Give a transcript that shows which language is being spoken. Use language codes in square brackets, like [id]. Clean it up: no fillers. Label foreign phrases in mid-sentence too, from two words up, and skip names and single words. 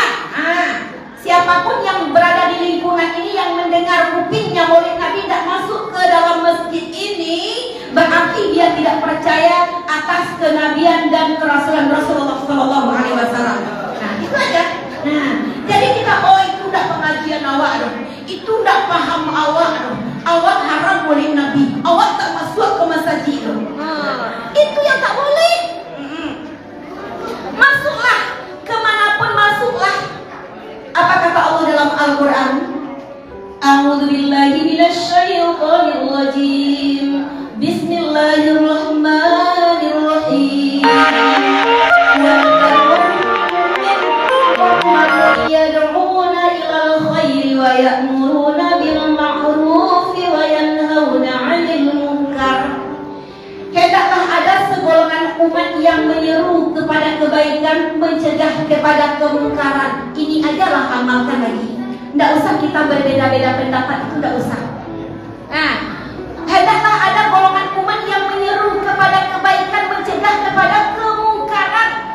[id] Siapapun yang berada di lingkungan ini yang mendengar kupingnya maulid Nabi tidak masuk ke dalam masjid ini, berarti dia tidak percaya atas kenabian dan kerasulan Rasulullah [ar] صلى الله عليه وسلم. [id] Nah, itu aja. [min] Nah, jadi kita itu tidak pengajian awak dong, itu tidak paham awak dong. Awak haram maulid Nabi, awak tak masuk ke masjid dong. [id] Itu yang tak boleh. Masuklah kemanapun masuklah. Apa kata Allah dalam Al-Quran? [ar] أعوذ بالله من الشيطان الرجيم. بسم الله الرحمن الرحيم. يدعون إلى الخير ويأمرون بالمعروف وينهون عن المنكر. [id] Hendaklah ada segolongan umat yang menyeru kepada kebaikan, mencegah kepada kemungkaran. Ini ajalah amalkan lagi. Tidak usah kita berbeda-beda pendapat, itu tidak usah. Nah, hendaklah ada golongan umat yang menyeru kepada kebaikan, mencegah kepada kemungkaran.